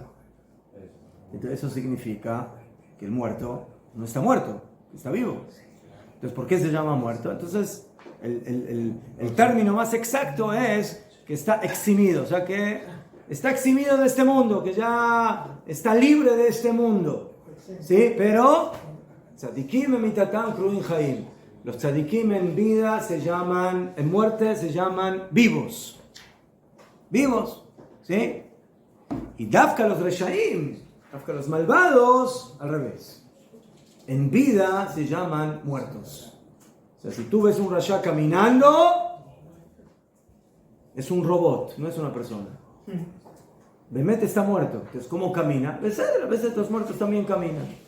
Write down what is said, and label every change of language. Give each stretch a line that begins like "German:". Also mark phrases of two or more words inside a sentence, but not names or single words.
Spanish: Entonces eso significa que el muerto no está muerto, está vivo. Entonces, ¿por qué se llama muerto? Entonces, el término más exacto es que está eximido, o sea que está eximido de este mundo, que ya está libre de este mundo. ¿Sí? Pero,
Hebrew: צדיקים במיתתם קרויים חיים.
Spanish: Los tzadikim en vida en muerte se llaman vivos. Vivos, ¿sí? Y dafka los reshaim, dafka los malvados, al revés. En vida se llaman muertos. O sea, si tú ves un rasha caminando, es un robot, no es una persona. Bemet está muerto. Entonces, ¿cómo camina? A veces los muertos también caminan.